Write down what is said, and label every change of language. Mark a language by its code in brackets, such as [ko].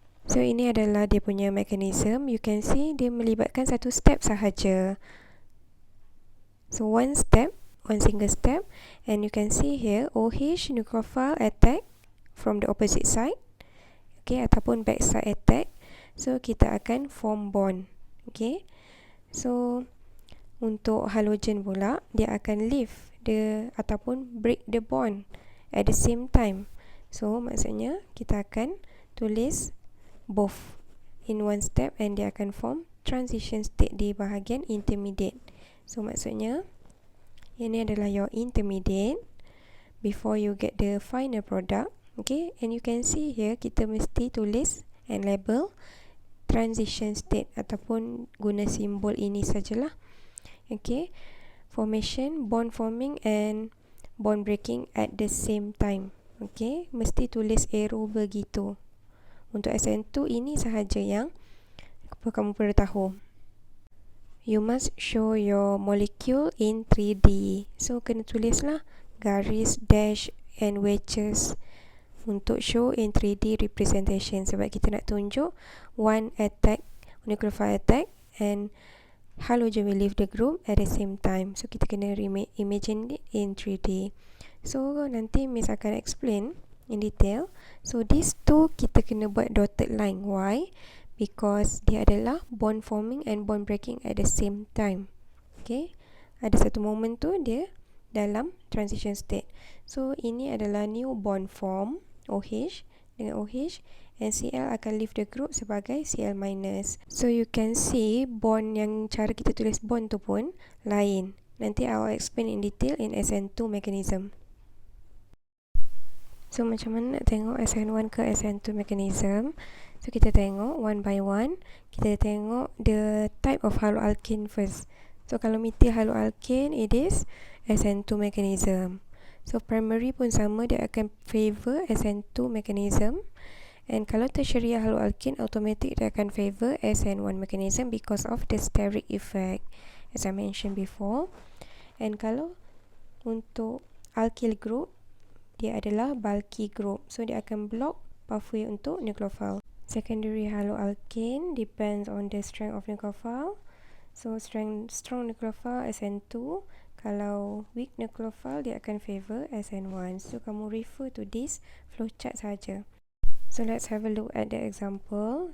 [ms] So ini adalah dia punya mechanism. [en] You can see [ms] dia melibatkan satu step sahaja. [en] So one single step, and you can see here OH nucleophile attack from the opposite side, okay, ataupun backside attack. So [ms] kita akan [en] form bond. Okay, so [ms] untuk halogen pula, dia akan [en] leave ataupun break the bond at the same time. [ms] So maksudnya kita akan tulis [en] both in one step, and [ms] dia akan [en] form transition state [ms] di bahagian intermediate. [en] So [ms] maksudnya ini adalah [en] your intermediate before you get the final product. Okay, and you can see here [ms] kita mesti tulis [en] and label transition state [ms] ataupun guna simbol ini sajalah. [en] Okay, formation, bond forming and bond breaking at the same time. [ms] Okay, mesti tulis arrow begitu. Untuk Sn2 ini sahaja yang kamu perlu tahu. [en] You must show your molecule in 3D. So [ms] kena tulislah garis, [en] dash and wedges untuk show in 3D representation, [ms] sebab kita nak tunjuk [en] one attack, nucleophile attack, and halogen will leave the group at the same time. So [ms] kita kena [en] imagine it in 3D. So [ms] nanti Miss akan [en] explain in detail. So these two [ms] kita kena buat [en] dotted line. Why? Because [ms] dia adalah [en] bond forming and bond breaking at the same time. [ms] Okay, ada satu moment tu dia dalam transition state. [en] So [ms] ini adalah [en] new bond form, OH dengan OH, and Cl akan leave the group sebagai Cl-. So you can see [ms] bond yang cara kita tulis bond tu pun lain. [en] Nanti I will explain in detail in Sn2 mechanism. [ms] So macam mana nak tengok Sn1 ke Sn2 mechanism? So kita tengok [en] one by one. [ms] Kita tengok [en] the type of haloalkane first. So kalau methyl haloalkane, it is Sn2 mechanism. [ms] So primary pun sama, dia akan favor Sn2 mechanism. [en] And kalau tertiary haloalkane, automatic [ms] dia akan [en] favor Sn1 mechanism because of the steric effect, as I mentioned before. [ms] And kalau untuk alkyl group, dia adalah bulky group. So dia akan block pathway untuk nucleophile. [en] Secondary haloalkane depends on the strength of nucleophile. So strong nucleophile Sn2. Kalau weak nucleophile, [ms] dia akan [en] favor Sn1. [ms] So kamu refer to this flowchart saja. [en] So let's have a look at the example.